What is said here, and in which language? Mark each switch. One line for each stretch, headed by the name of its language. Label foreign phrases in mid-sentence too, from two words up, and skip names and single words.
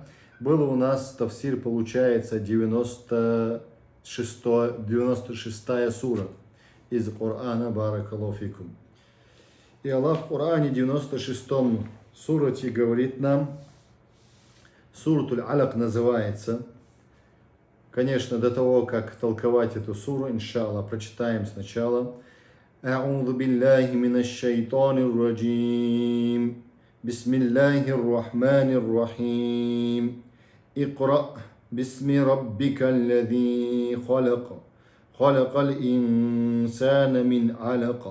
Russian: Было у нас тафсир, получается, 96-я сура из Корана.
Arabic: بارك الله فيكم.
Russian: И Аллах в Коране 96-м сурате говорит нам, Суратуль Алак называется. Конечно, до того, как толковать эту суру, иншаллах, прочитаем сначала.
Arabic: أعوذ بالله من الشيطان الرجيم. بسم الله الرحمن الرحيم. اقرأ باسم ربك الذي خلق. خلق الإنسان من علق.